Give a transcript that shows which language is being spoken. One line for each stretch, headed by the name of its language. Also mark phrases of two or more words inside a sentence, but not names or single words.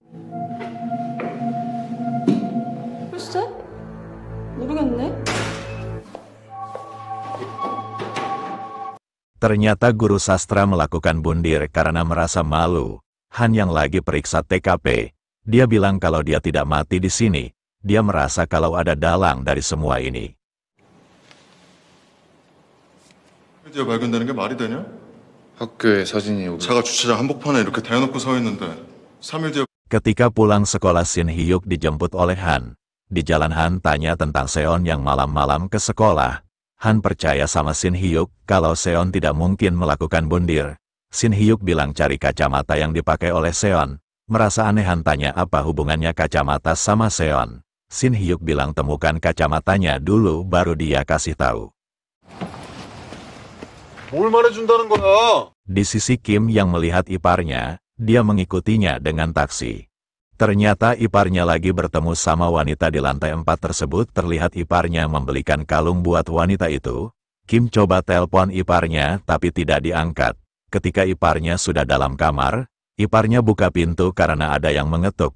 Indonesian: Ternyata guru sastra melakukan bundir karena merasa malu. Han yang lagi periksa TKP, dia bilang kalau dia tidak mati di sini. Dia merasa kalau ada dalang dari semua ini.
Korean: 가 발견되는 게 말이 되냐? 학교에 사진이 오고 차가 주차장 한복판에 이렇게 대놓고 서 있는데 3일 뒤에
Indonesian: Ketika pulang sekolah, Shin Hyuk dijemput oleh Han. Di jalan Han tanya tentang Seon yang malam-malam ke sekolah. Han percaya sama Shin Hyuk kalau Seon tidak mungkin melakukan bundir. Shin Hyuk bilang cari kacamata yang dipakai oleh Seon. Merasa aneh, Han tanya apa hubungannya kacamata sama Seon. Shin Hyuk bilang temukan kacamatanya dulu baru dia kasih tahu.
Korean: 뭘 말해준다는 거야?
Indonesian: Di sisi Kim yang melihat iparnya, dia mengikutinya dengan taksi. Ternyata iparnya lagi bertemu sama wanita di lantai 4 tersebut. Terlihat iparnya membelikan kalung buat wanita itu. Kim coba telepon iparnya tapi tidak diangkat. Ketika iparnya sudah dalam kamar, iparnya buka pintu karena ada yang mengetuk.